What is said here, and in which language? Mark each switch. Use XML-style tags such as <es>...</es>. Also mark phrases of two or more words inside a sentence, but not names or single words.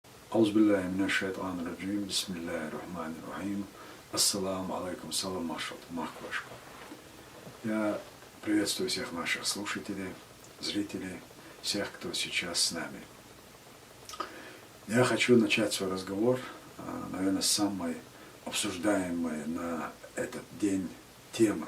<ar>أعوذ بالله من الشيطان الرجيم، بسم الله الرحمن الرحيم، السلام عليكم, салам махквашка.</ar> <ru>Я приветствую всех наших слушателей, зрителей, всех, кто сейчас с нами. Я хочу начать свой разговор, наверное, с самой обсуждаемой на этот день темы.</ru>